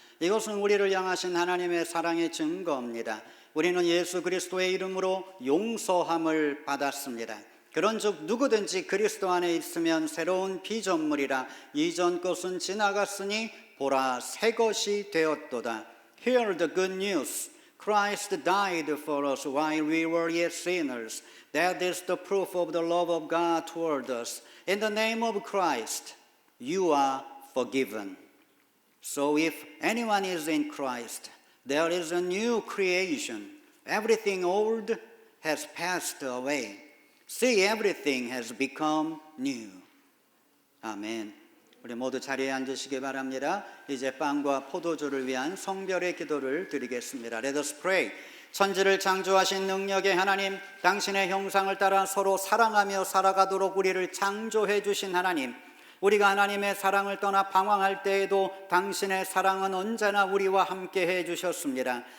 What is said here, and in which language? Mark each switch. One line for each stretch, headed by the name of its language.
Korean: 이것은 우리를 향하신 하나님의 사랑의 증거입니다. 우리는 예수 그리스도의 이름으로 용서함을 받았습니다. 그런즉 누구든지 그리스도 안에 있으면 새로운 피조물이라 이전 것은 지나갔으니 보라 새 것이 되었도다.
English: Hear the good news. Christ died for us while we were yet sinners. That is the proof of the love of God toward us. In the name of Christ, you are forgiven. So if anyone is in Christ, there is a new creation. Everything old has passed away. See, everything has become new.
Korean: 아멘. 우리 모두 자리에 앉으시기 바랍니다. 이제 빵과 포도주를 위한 성별의 기도를 드리겠습니다.
English: Let us pray.
Korean: 천지를 창조하신 능력의 하나님, 당신의 형상을 따라 서로 사랑하며 살아가도록 우리를 창조해 주신 하나님, 우리가 하나님의 사랑을 떠나 방황할 때에도 당신의 사랑은 언제나 우리와 함께 해 주셨습니다.